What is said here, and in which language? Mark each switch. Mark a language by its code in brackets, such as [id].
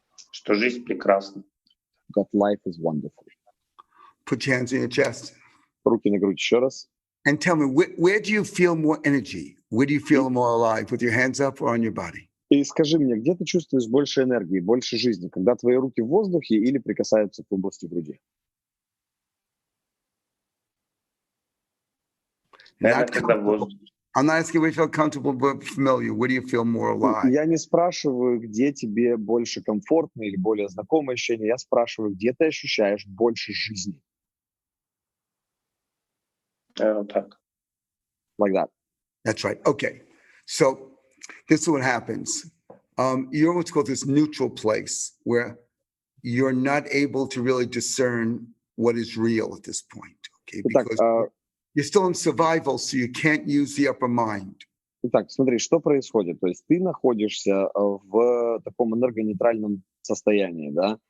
[ru] что жизнь прекрасна. [en] That life is wonderful. Put your hands on your chest. [ru] Руки на грудь еще раз. [en] And tell me, where do you feel more energy? Where do you feel more alive? With your hands up or on your body? [ru] И скажи мне, где ты чувствуешь больше энергии, больше жизни, когда твои руки в воздухе или прикасаются к области груди? Наверное, [en] Not [ru] когда [en] comfortable. [ru] воздух. [en] I'm not asking where you feel comfortable, but familiar. Where do you feel more alive? [ru] Я не спрашиваю, где тебе больше комфортно или более знакомое ощущение. Я спрашиваю, где ты ощущаешь больше жизни. Вот так. [en] Like that. That's right. Okay. So this is what happens. You're what's called this neutral place where you're not able to really discern what is real at this point. Okay. [ru] Итак, [en] Because you're still in survival, so you can't use the upper mind. [ru] итак, смотри, что происходит. То есть ты находишься в таком энергонейтральном состоянии, да?